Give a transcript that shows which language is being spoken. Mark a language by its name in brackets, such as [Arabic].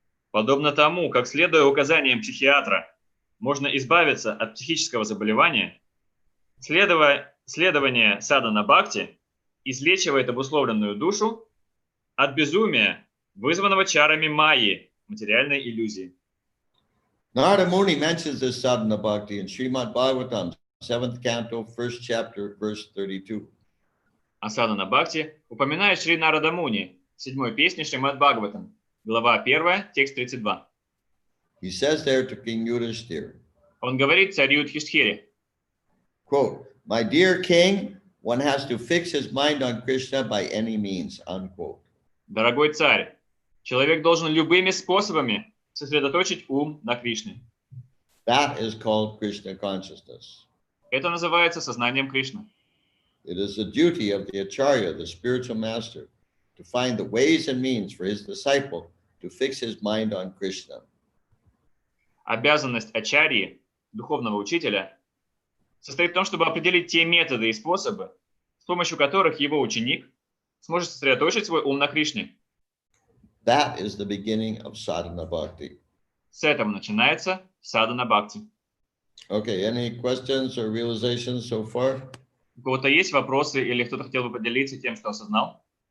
[Russian] Подобно тому, как, следуя указаниям психиатра, можно избавиться от психического заболевания, следование садхана бхакти излечивает обусловленную душу от безумия, вызванного чарами майи, материальной иллюзии. [English] Narada Muni mentions this sadhana bhakti in Srimad Bhagavatam, 7th canto, 1st chapter, verse 32. [Russian] А садхана бхакти упоминает Шри Нарада Муни в 7-й песне Шримад Бхагаватам, глава 1, текст 32. [English] He says there to King Yudhishthira, [Russian] Он говорит царю Юдхиштхире, [English] quote, "My dear king, one has to fix his mind on Krishna by any means," unquote. [Russian] дорогой царь, человек должен любыми способами сосредоточить ум на Кришне. [English] That is called Krishna consciousness. [Russian] Это называется сознанием Кришны. [English] It is the duty of the Acharya, the spiritual master, to find the ways and means for his disciple to fix his mind on Krishna. [Russian] Обязанность ачарьи, духовного учителя, состоит в том, чтобы определить те методы и способы, с помощью которых его ученик сможет сосредоточить свой ум на Кришне. [English] That is the beginning of sadhana bhakti. [Russian] С этого начинается садхана бхакти. [English] Okay, any questions or realizations so far? [Russian] У кого-то есть вопросы или кто-то хотел бы поделиться тем, что осознал?